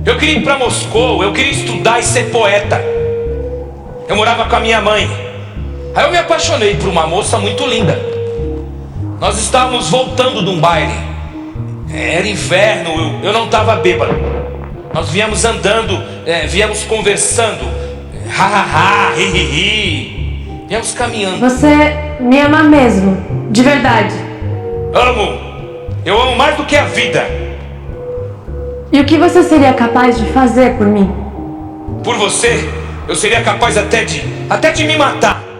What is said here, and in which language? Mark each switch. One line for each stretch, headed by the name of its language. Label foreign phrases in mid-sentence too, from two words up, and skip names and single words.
Portuguese: Eu queria ir para Moscou. Eu queria estudar e ser poeta. Eu morava com a minha mãe. Aí eu me apaixonei por uma moça muito linda. Nós estávamos voltando de um baile. Era inverno, eu não estava bêbado. Nós viemos andando, viemos conversando. Ha ha ha, hi hi hi. Viemos caminhando. Você me ama mesmo, de verdade. Amo. Eu amo mais do que a vida. E o que você seria capaz de fazer por mim? Por você, eu seria capaz até de me matar.